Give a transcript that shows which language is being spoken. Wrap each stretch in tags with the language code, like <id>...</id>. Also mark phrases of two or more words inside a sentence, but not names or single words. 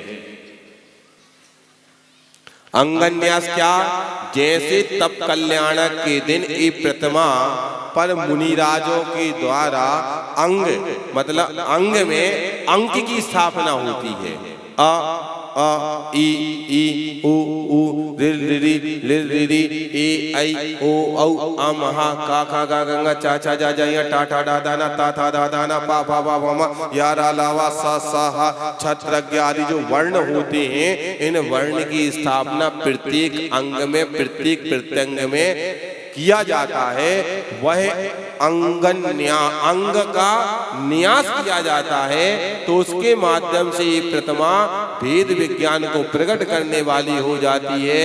<hi>अंगन्यास क्या? जैसे तप कल्याणक के दिन ये प्रतिमा पर मुनिराजों के द्वारा अंग, मतलब अंग में अंक की स्थापना होती है। अ ई ई उ उ रि रि रि रि ए आई ओ औ अम हा का खा गा गंगा चा चा जा जा या टा टा डा दाना ता था दा दाना पा पा पा मा या रा लावा सा सा हा छत्रज्ञ आदि जो वर्ण होते हैं, इन वर्ण की स्थापना प्रत्येक अंग में, प्रत्येक प्रत्यंग में किया जाता है। वह अंग का न्यास किया जाता है, तो उसके माध्यम से ये प्रतिमा भेद विज्ञान को प्रकट करने वाली हो जाती है।</hi>